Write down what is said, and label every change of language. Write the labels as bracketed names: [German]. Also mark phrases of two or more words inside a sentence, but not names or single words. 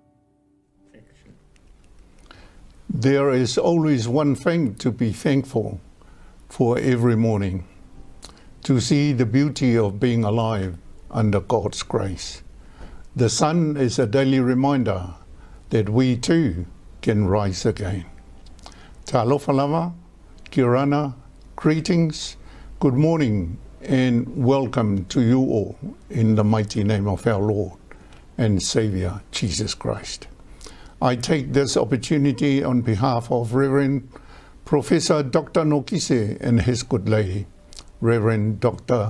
[English] There is always one thing to be thankful for every morning, to see the beauty of being alive under God's grace. The sun is a daily reminder that we too can rise again. [Samoan] Talofa lava, kirana, [English] greetings, good morning, and welcome to you all in the mighty name of our Lord and Saviour, Jesus Christ. I take this opportunity on behalf of Reverend Professor Dr. Nokise and his good lady, Reverend Dr.